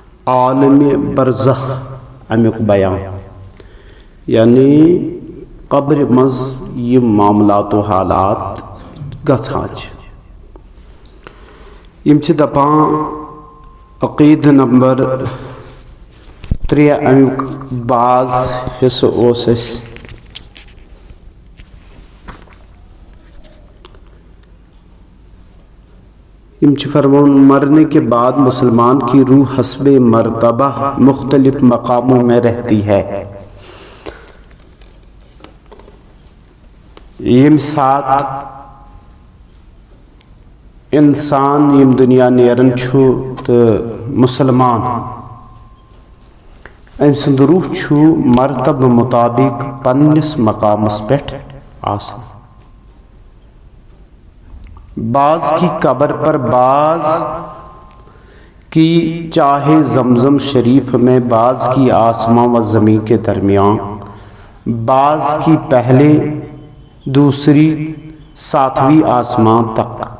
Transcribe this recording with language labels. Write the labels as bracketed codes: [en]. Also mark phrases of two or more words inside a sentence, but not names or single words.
[ks] عالم برزخ امیک بیان یعنی قبر مز یہ معاملات و حالات گژھان یم چھ دپان عقید نمبر [ur] 3 [ks] امیک بعض حصہ اوس اس یم چھ فرمان [ur] مرنے کے بعد مسلمان کی روح حسب مرتبہ مختلف مقاموں میں رہتی ہے. [ks] یم سات انسان یم دنیا نیرن چھو تو مسلمان ام سند روح چھو مرتب مطابق پنس مقامس پیٹھ آسان. [ur] بعض کی قبر پر، بعض کی چاہے زمزم شریف میں، بعض کی آسمان و زمین کے درمیان، بعض کی پہلے دوسری 7ویں آسمان تک،